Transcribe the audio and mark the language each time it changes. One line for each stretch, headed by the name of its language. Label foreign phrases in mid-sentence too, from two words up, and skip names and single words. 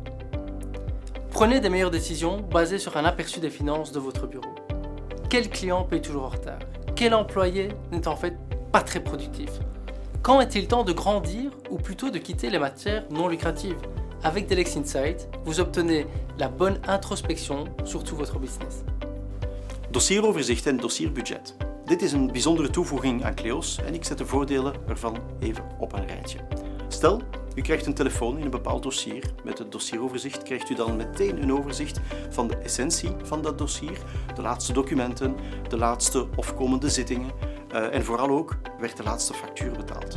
French: Prenez des meilleures décisions basées sur un aperçu des finances de votre bureau. Quel client paye toujours en retard? Quel employé n'est en fait pas très productif? Quand est-il temps de grandir ou plutôt de quitter les matières non lucratives? Avec Delex Insight, vous obtenez la bonne introspection sur tout votre business.
Dutch: Dossieroverzicht en dossierbudget. Dit is een bijzondere toevoeging aan Cleos en ik zet de voordelen ervan even op een rijtje. Stel, u krijgt een telefoon in een bepaald dossier. Met het dossieroverzicht krijgt u dan meteen een overzicht van de essentie van dat dossier, de laatste documenten, de laatste of komende zittingen en vooral ook werd de laatste factuur betaald.